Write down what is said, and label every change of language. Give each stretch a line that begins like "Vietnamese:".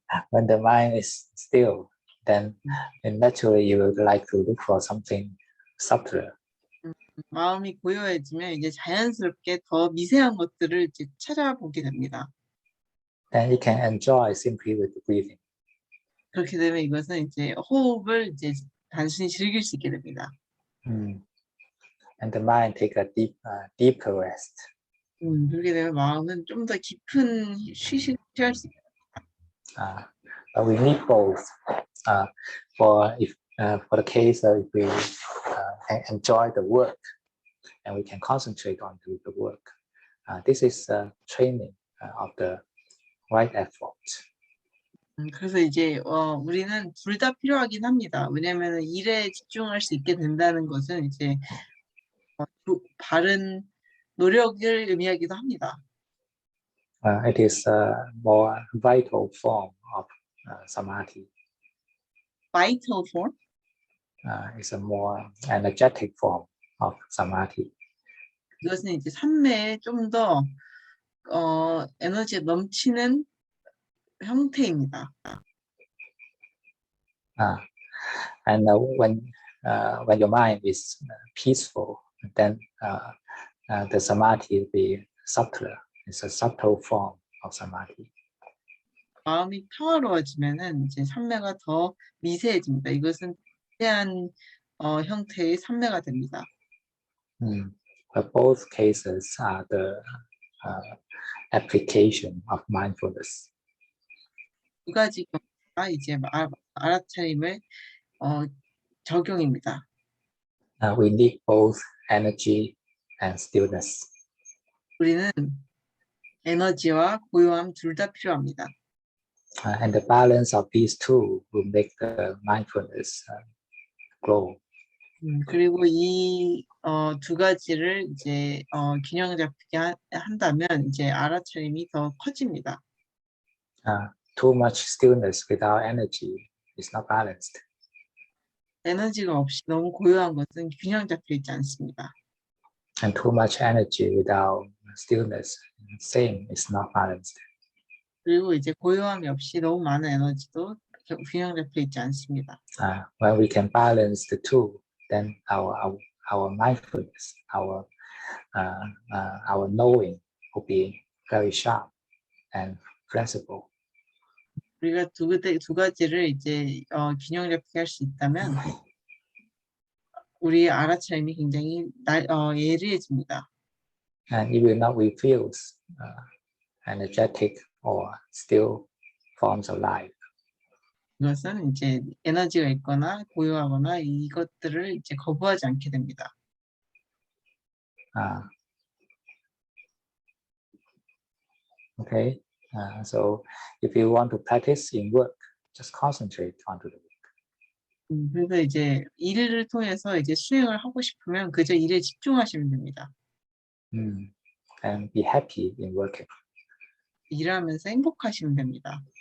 English: When the mind is still, then naturally you would like to look for something subtler.
Korean: 마음이 고요해지면 이제 자연스럽게 더 미세한 것들을 이제 찾아보게 됩니다.
English: Then you can enjoy simply with the breathing.
Korean: 그렇게 되면 이것은 이제 호흡을 이제 단순히 즐길 수 있게 됩니다.
English: And the mind take a deeper rest.
Korean: 그렇게 되면 마음은 좀 더 깊은 휴식을 취할 수 있게 됩니다.
English: But we need both. For the case if we enjoy the work and we can concentrate on the work, this is training of the right effort.
Korean: 그래서 이제 우리는 둘 다 필요하긴 합니다. 왜냐하면 일에 집중할 수 있게 된다는 것은 이제 바른 노력을 의미하기도 합니다.
English: It is a more vital form of samadhi. Vital form? It's a more energetic form of samadhi.
Korean: 이것은 이제 삶에 좀 더 에너지가 넘치는 형태입니다.
English: And when your mind is peaceful, then the samadhi will be subtler. It's a subtle form of samadhi.
Korean: 마음이 평화로워지면은 이제 삼매가 더 미세해집니다. 이것은 미세한 형태의 삼매가 됩니다.
English: But both cases are the application of mindfulness.
Korean: 두 가지 경우가 이제 알아차림의 적용입니다.
English: We need both energy and stillness.
Korean: 우리는 에너지와 고요함 둘 다 필요합니다.
English: And the balance of these two will make the mindfulness grow.
Korean: 그리고 이 두 가지를 이제 균형 잡히게 한다면 이제 알아차림이 더 커집니다.
English: Too much stillness without energy is not balanced.
Korean: 에너지가 없이 너무 고요한 것은 균형 잡혀 있지 않습니다.
English: And too much energy without stillness, same, is not balanced.
Korean: 그리고 이제 고요함이 없이 너무 많은 에너지도 균형 잡혀 있지 않습니다.
English: When we can balance the two, then our mindfulness, our knowing will be very sharp and flexible.
Korean: 우리가 두 가지를 이제 균형 잡히게 할 수 있다면 우리의 알아차림이 굉장히 예리해집니다.
English: And it will not refuse energetic or still forms of life.
Korean: 이것은 이제 에너지가 있거나 고요하거나 이것들을 이제 거부하지 않게 됩니다.
English: Okay, so if you want to practice in work, just concentrate onto the work.
Korean: 그래서 이제 일을 통해서 이제 수행을 하고 싶으면 그저 일에 집중하시면 됩니다.
English: And be happy in working.
Korean: 일하면서 행복하시면 됩니다.